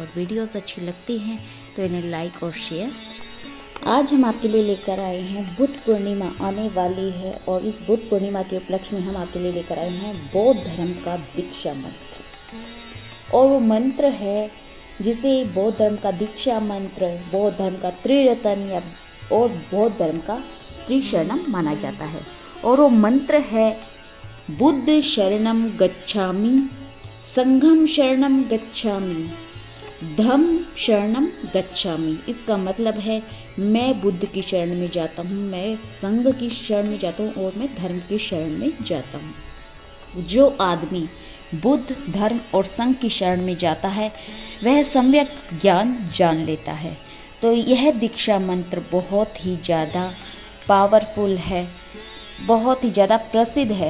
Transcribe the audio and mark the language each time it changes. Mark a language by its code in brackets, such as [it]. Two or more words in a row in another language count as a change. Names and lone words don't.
[hi] और वीडियोस अच्छी लगती हैं तो इन्हें लाइक और शेयर। आज हम आपके लिए लेकर आए हैं बुद्ध पूर्णिमा आने वाली है और इस बुद्ध पूर्णिमा के उपलक्ष्य में हम आपके लिए लेकर आए हैं बौद्ध धर्म का दीक्षा मंत्र। और वो मंत्र है जिसे बौद्ध धर्म का दीक्षा मंत्र, बौद्ध धर्म का त्रिरत्न या और बौद्ध धर्म का त्रिशरणम माना जाता है। और वो मंत्र है [pi] बुद्ध शरणम गच्छामि, संघम शरणम गच्छामि, धम्म शरणम गच्छामि। [hi] इसका मतलब है मैं बुद्ध की शरण में जाता हूँ, मैं संघ की शरण में जाता हूँ और मैं धर्म की शरण में जाता हूँ। जो आदमी बुद्ध धर्म और संघ की शरण में जाता है वह सम्यक ज्ञान जान लेता है। तो यह दीक्षा मंत्र बहुत ही ज़्यादा पावरफुल है, बहुत ही ज़्यादा प्रसिद्ध है।